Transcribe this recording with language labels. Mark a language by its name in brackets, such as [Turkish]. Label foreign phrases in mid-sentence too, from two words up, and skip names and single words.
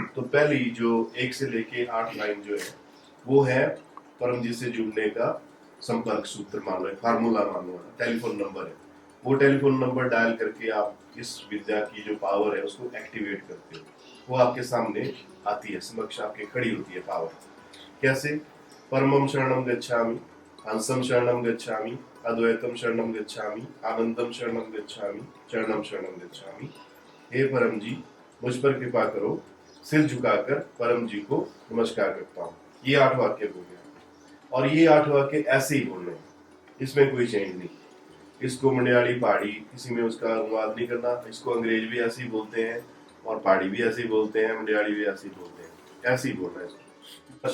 [Hindi] तो पहली जो 1 से लेके 8 लाइन जो है वो है परम जी से जुड़ने का संपर्क सूत्र मान लो, फार्मूला मान लो, [English] telephone number [Hindi] है। वो [English] telephone number [Hindi] डायल करके आप इस विद्या की जो पावर है उसको एक्टिवेट करते हो, वो आपके सामने आती है, समक्ष आपके खड़ी होती है पावर। कैसे? [Pali] परमम शरणम गच्छामि, हंसम शरणम गच्छामि, अद्वैतम शरणम गच्छामि, आनंदम शरणम गच्छामि, चरणम शरणम गच्छामि। [Hindi] हे परम जी, मुझ पर कृपा करो, सिर झुकाकर परम जी को नमस्कार करता हूँ। ये 8 वाक्य हो गया, और ये 8 वाक्य ऐसे ही बोलने हैं, इसमें कोई चेंज नहीं। इसको मंडियाली पहाड़ी किसी में उसका अनुवाद नहीं करना, इसको अंग्रेज भी ऐसे ही बोलते हैं और पहाड़ी भी ऐसे ही बोलते हैं, मंडियाली भी ऐसे ही बोलते हैं, ऐसे ही बोलना है इसको।